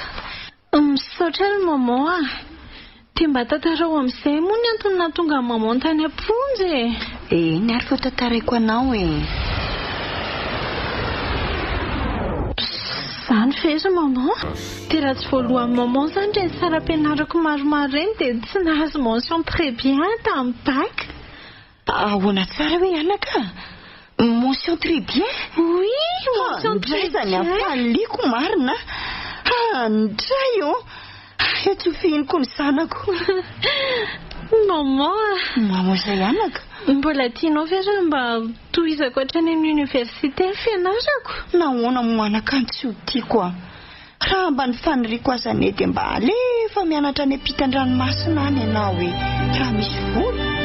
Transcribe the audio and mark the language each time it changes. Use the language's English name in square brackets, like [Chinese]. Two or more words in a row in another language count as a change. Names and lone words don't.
[Malagasy] Misaotra ny maman dia mba tantarao amin'izay moa ny antony nahatonga ny maman tany amponja ny ary vao tantaraiko anao Zany feza maman dia raha tsy voalohan'ny maman izany dia ny saram-pianarako maromaro reny dia tsy nahazo [French] mention très bien [Malagasy] tamin'ny bac. Ahoana tsara hoe anaka? [French] Mention très bien? Oui, mention très bien. [Malagasy] Zany afaliko marina. Andray etsofihiniko ny zanako. Maman izay anaka. Mbola tianao ve raha mba tohizako hatrany amin'ny université ny fianarako? Nahoana mo anaka tsy ho tiako raha mba ny faniriako azane dia mba alefa mianatra any ampitan-dranomasina any ianao raha misy vola.